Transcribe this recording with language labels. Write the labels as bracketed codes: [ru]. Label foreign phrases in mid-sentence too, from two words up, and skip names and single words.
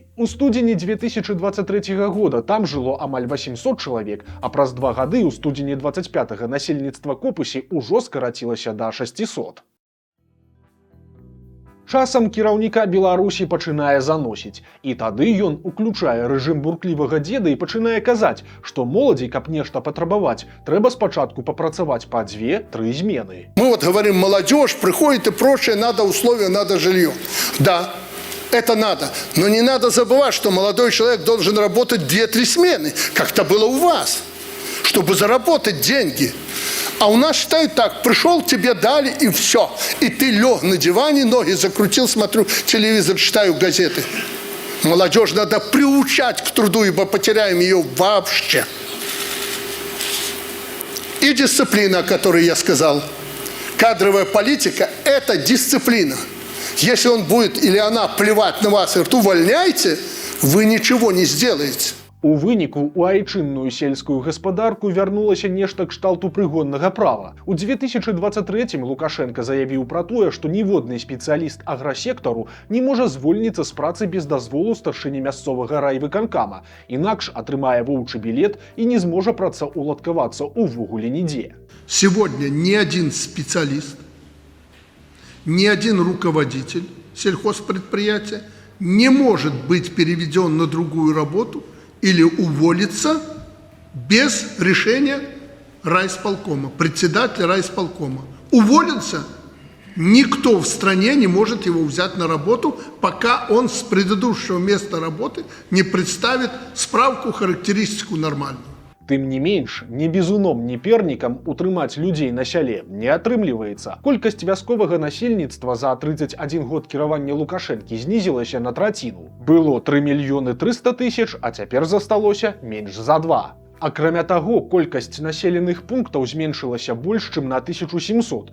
[be] У студзені 2023 года там жыло амаль 800 чалавек, а праз 2 гады ў студзені 25-га насельніцтва Копысі ўжо скарацілася да 600. Часам кіраўніка Беларусі пачынае заносіць, і тады ён уключае рэжым бурклівага дзеда і пачынае казаць, што моладзі, каб нешта патрабаваць, трэба спачатку папрацаваць па 2-3 змены. [ru] Мы вот говорим, молодежь приходит и прочее, надо условия, надо жилье. Да, это надо, но не надо забывать, что молодой человек должен работать 2-3 смены, как это было у вас, чтобы заработать деньги. А у нас считают так, пришел, тебе дали и все. И ты лег на диване, ноги закрутил, смотрю телевизор, читаю газеты. Молодежь надо приучать к труду, ибо потеряем ее вообще. И дисциплина, о которой я сказал. Кадровая политика – это дисциплина. Если он будет или она плевать на вас и говорит, увольняйте, вы ничего не сделаете. [be] У выніку у айчынную сельскую гаспадарку вярнулася нешта кшталту прыгоннага права. У 2023 Лукашенко заявіў пра тое, што ніводны спецыяліст аграсектару не можа звольніцца з працы без дазволу старшыні мясцовага райвыканкама, інакш атрымае воўчы білет і не зможа працаўладкавацца увогуле нідзе. [ru] Сегодня ни один специалист, ни один руководитель сельхозпредприятия не может быть переведен на другую работу или уволиться без решения райисполкома, председатель райисполкома. Уволился, никто в стране не может его взять на работу, пока он с предыдущего места работы не представит справку, характеристику нормальную. [be] Тым не менш, ні бізуном, ні пернікам утрымаць людзей на сяле не атрымліваецца. Колькасць вясковага насельніцтва за 31 год кіравання Лукашэнкі знізілася на траціну. Было 3 мільёны 300 тысяч, а цяпер засталося менш за 2. Акрамя таго, колькасць населеных пунктаў зменшылася больш, чым на 1700.